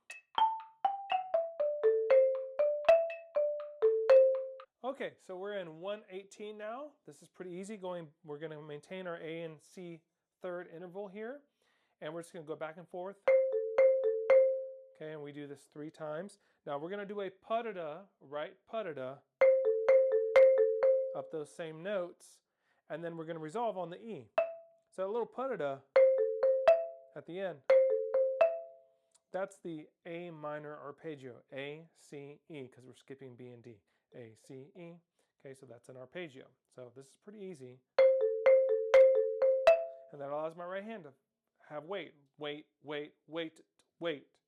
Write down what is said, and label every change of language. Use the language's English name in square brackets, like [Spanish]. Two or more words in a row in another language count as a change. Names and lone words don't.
[English] Okay, so we're in 118 now. This is pretty easy. We're going to maintain our A and C third interval here, and we're just going to go back and forth. Okay, and we do this 3 times. Now we're going to do a puh-duh-duh, right puh-duh-duh, up those same notes, and then we're going to resolve on the E. So a little puh-duh-duh at the end. That's the A minor arpeggio, A, C, E, because we're skipping B and D. A, C, E. Okay, so that's an arpeggio. So this is pretty easy. And that allows my right hand to have weight, weight, weight, weight, weight.